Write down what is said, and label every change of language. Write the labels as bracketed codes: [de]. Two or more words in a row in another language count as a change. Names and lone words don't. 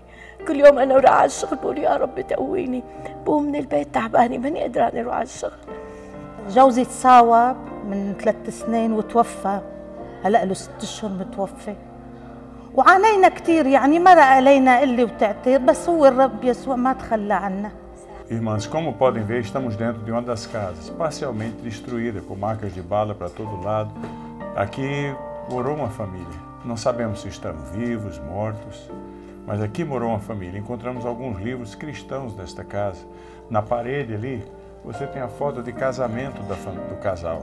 [ar] كل يوم أنا وراح على الشغل بقول يا رب تقويني. بقوم من البيت تعبانة، ماني قادرة أروح على الشغل. جوزي تصاوب من 3 سنين وتوفى، هلأ له 6 أشهر متوفي. وعانينا كثير، يعني مرق علينا قلة وتعتير، بس هو الرب يسوع ما تخلى عنا. [pt] Irmãs, como podem ver, estamos dentro de uma das casas, parcialmente destruída, com marcas de bala para todo lado. Aqui morou uma família. Não sabemos se estão vivos, mortos, mas aqui morou uma família. Encontramos alguns livros cristãos nesta casa. Na parede ali, você tem a foto de casamento do casal.